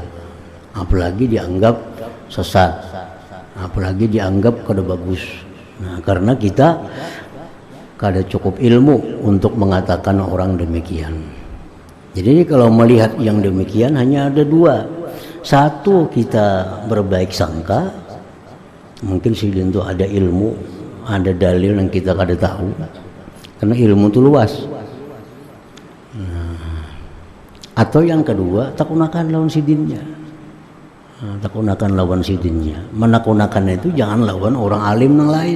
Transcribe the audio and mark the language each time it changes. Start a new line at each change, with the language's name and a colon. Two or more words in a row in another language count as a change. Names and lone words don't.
Banjar: Apalagi dianggap sesat, apalagi dianggap kada bagus. Nah, karena kita kada cukup ilmu untuk mengatakan orang demikian. Jadi kalau melihat yang demikian hanya ada dua. Satu, kita berbaik sangka, mungkin sidin itu ada ilmu, ada dalil yang kita kada tahu, karena ilmu itu luas. Atau yang kedua, takunakan lawan sidinnya. Takunakan lawan sidinnya. Menakunakan itu jangan lawan orang alim yang lain.